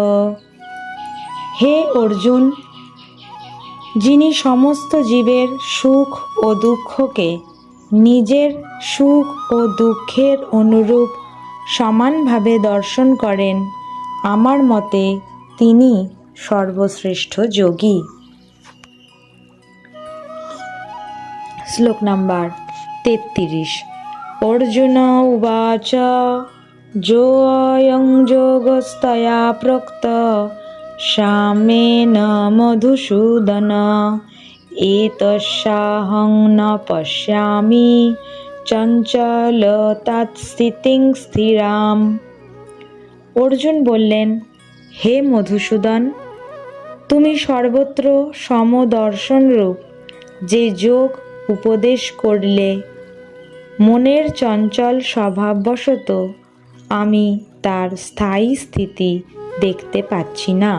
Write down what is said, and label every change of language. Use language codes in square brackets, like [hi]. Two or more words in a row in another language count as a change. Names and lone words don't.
[bn] হে অর্জুন, যিনি সমস্ত জীবের সুখ ও দুঃখকে নিজের সুখ ও দুঃখের অনুরূপ সমানভাবে দর্শন করেন, আমার মতে তিনি সর্বশ্রেষ্ঠ যোগী। শ্লোক নাম্বার 33। [sa] অর্জুন উবাচ যোऽয়ং যোগস্তয়া প্রোক্ত সাম্যেন মধুসূদন এতস্যাহং ন পশ্যামি চঞ্চলতাৎ স্থিতিং স্থিরাম। [bn] অর্জুন বললেন, হে মধুসূদন, তুমি সর্বত্র সমদর্শনরূপ যে যোগ উপদেশ করলে, মনের চঞ্চল স্বভাববশত আমি তার স্থায়ী স্থিতি দেখতে পাচ্ছি না।